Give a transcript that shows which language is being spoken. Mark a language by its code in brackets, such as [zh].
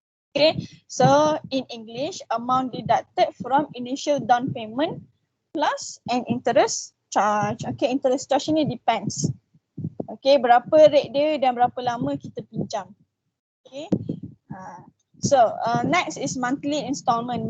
[en] Okay, so in English, amount deducted from initial down payment plus an interest charge. Okay, interest charge ni depends. [ms] Okay, berapa rate dia dan berapa lama kita pinjam. [en] Okay, so next is monthly installment.